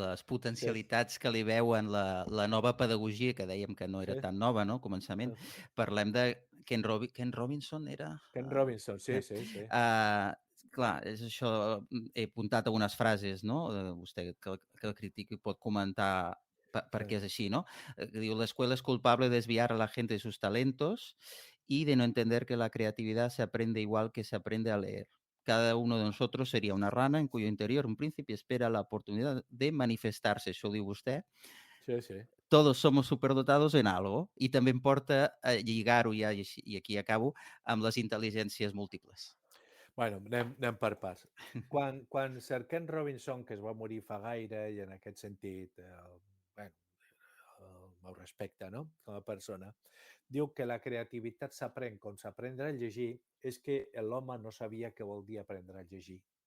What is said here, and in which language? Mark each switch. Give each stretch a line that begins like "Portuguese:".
Catalan: potencialitats que li veuen la nova pedagogia, que dèiem que no era sí. tan nova, no?, al començament, parlem de Ken Robinson era? Ken Robinson, sí, sí, sí. Clar, és això, he apuntat algunes frases, no?, vostè que el critica i pot comentar per Sí, què és així, no?
Spanish: Que diu, la escuela es culpable de desviar a la gente de sus talentos y de no entender que la creatividad se aprende igual que se aprende a leer. Cada uno de nosotros sería una rana en cuyo interior un príncipe espera la oportunidad de manifestarse.
Catalan: Això ho diu vostè. sí, sí.
Spanish: Todos somos superdotados en algo.
Catalan: I també em porta a lligar-ho ja, i aquí acabo, amb les intel·ligències múltiples. Bueno, anem per parts. Quan Sir Ken Robinson, que es va morir fa gaire i en aquest sentit, bueno, el meu respecte, no?, com a persona, diu que la creativitat s'aprèn com s'aprendre a llegir, és que l'home no sabia què vol dir aprendre a llegir.